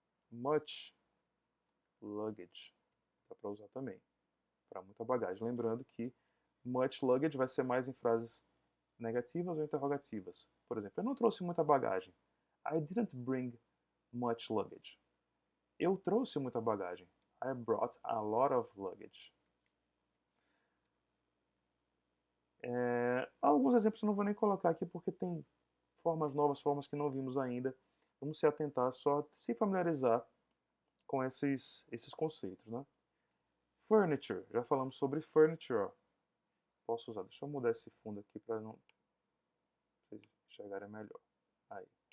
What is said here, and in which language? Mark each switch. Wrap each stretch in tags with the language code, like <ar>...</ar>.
<en>Much luggage.</en> <pt>Dá para usar também. Para muita bagagem. Lembrando que much luggage vai ser mais em frases negativas ou interrogativas. Por exemplo, eu não trouxe muita bagagem.</pt> <en>I didn't bring much luggage.</en> <pt>Eu trouxe muita bagagem.</pt> <en>I brought a lot of luggage.</en> <pt>Alguns exemplos eu não vou nem colocar aqui porque tem formas novas, formas que não vimos ainda. Vamos se atentar, só se familiarizar com esses conceitos, né? Furniture, já falamos sobre furniture, ó. Posso usar, deixa eu mudar esse fundo aqui para não vocês enxergarem melhor. Aí.</pt>